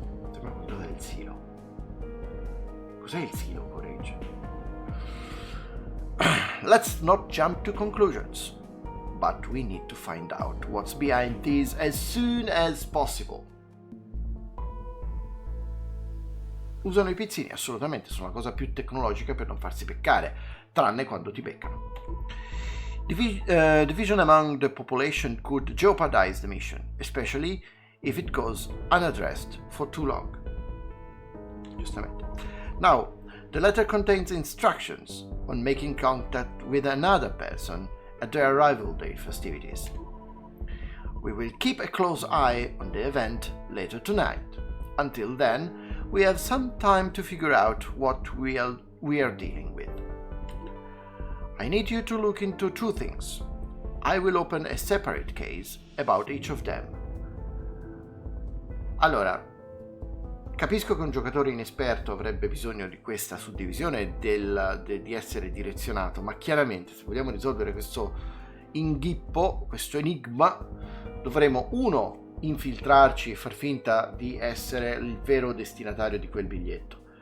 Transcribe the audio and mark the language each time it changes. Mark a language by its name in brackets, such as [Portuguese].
[Italian] Sembra una puntata del Silo. Cos'è il Silo, Courage? [English] Let's not jump to conclusions, but we need to find out what's behind this as soon as possible. [Italian] Usano i pizzini, assolutamente, sono la cosa più tecnologica per non farsi beccare, tranne quando ti beccano. [English] Division among the population could jeopardize the mission, especially if it goes unaddressed for too long. [Italian] Giustamente. [English] Now, the letter contains instructions on making contact with another person at the Arrival Day festivities. We will keep a close eye on the event later tonight. Until then, we have some time to figure out what we are dealing with. I need you to look into two things. I will open a separate case about each of them. Allora, [Italian] Capisco che un giocatore inesperto avrebbe bisogno di questa suddivisione di essere direzionato, ma chiaramente se vogliamo risolvere questo inghippo, questo enigma, dovremo infiltrarci e far finta di essere il vero destinatario di quel biglietto.